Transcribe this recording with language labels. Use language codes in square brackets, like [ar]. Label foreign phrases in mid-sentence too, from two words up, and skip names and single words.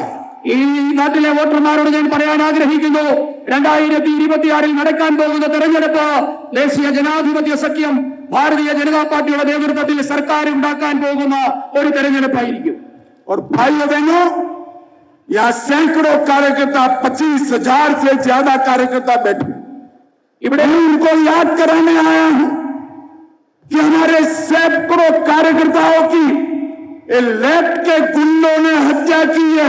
[ml] ഈ നാട്ടിലെ വോട്ടർമാരോട് ഞാൻ പറയാൻ ആഗ്രഹിക്കുന്നു, 2026 നടക്കാൻ പോകുന്ന തെരഞ്ഞെടുപ്പ് ദേശീയ ജനാധിപത്യ സഖ്യം ഭാരതീയ ജനതാ പാർട്ടിയുടെ നേതൃത്വത്തിൽ സർക്കാർ ഉണ്ടാക്കാൻ പോകുന്ന ഒരു തെരഞ്ഞെടുപ്പായിരിക്കും. [hi] और भाइयों बहनों, यहाँ सैकड़ों कार्यकर्ता, 25,000 से ज्यादा कार्यकर्ता बैठे। [ml] ഇവിടെ [hi] उनको याद कराने आया हूं कि हमारे सैकड़ों कार्यकर्ताओं की लेफ्ट के गुंडों ने हत्या की है।